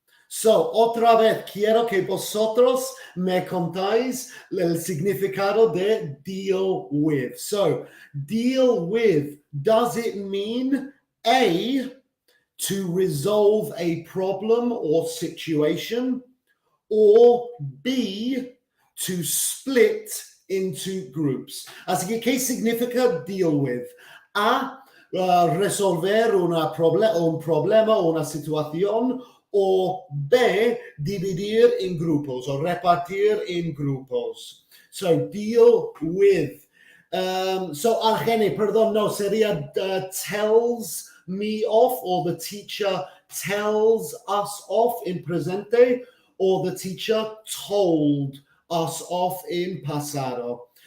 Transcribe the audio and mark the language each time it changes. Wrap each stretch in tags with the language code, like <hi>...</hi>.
<es>So, otra vez, quiero que vosotros me contáis el significado de deal with.</es> <en>So, deal with, does it mean A, to resolve a problem or situation, or B, to split into groups?</en> <es>Así que, ¿qué significa deal with? A, resolver un problema o una situación, o B, dividir en grupos o repartir en grupos.</es> <en>So, deal with. So, Argeni,</en> <es>perdón, no, sería</es> <en>tells me off, or the teacher tells us off in presente, or the teacher told us off in pasado.</en>